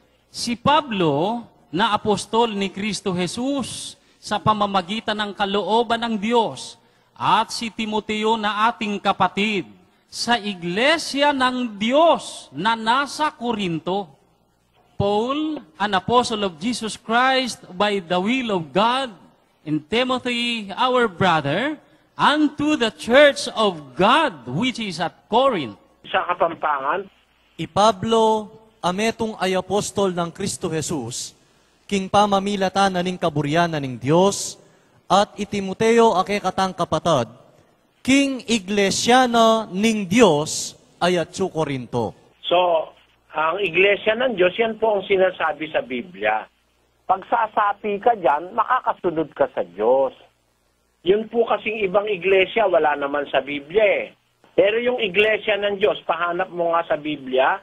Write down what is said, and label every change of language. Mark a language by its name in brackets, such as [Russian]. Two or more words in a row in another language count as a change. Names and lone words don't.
[Filipino] Si Pablo, na apostol ni Kristo Jesus, sa pamamagitan ng kalooban ng Diyos, at si Timoteo na ating kapatid, sa iglesia ng Diyos na nasa Korinto. [English] Paul, an apostle of Jesus Christ by the will of God, and Timothy, our brother, unto the church of God which is at Corinth. [Filipino] Sa Kapampangan, [Pampanga] Pablo, ametong ay apostol ng Kristo Jesus, king pamamilatan na ning kaburyanan ng Diyos, at Timoteo ake katang kapatad, king iglesyana ning Diyos ay at Corinto. [Filipino] so, ang iglesia ng Diyos, yan po ang sinasabi sa Biblia. Pag sasapi ka dyan, makakasunod ka sa Diyos. Yun po kasing ibang iglesia, wala naman sa Biblia eh. Pero yung iglesia ng Diyos, pahanap mo nga sa Biblia.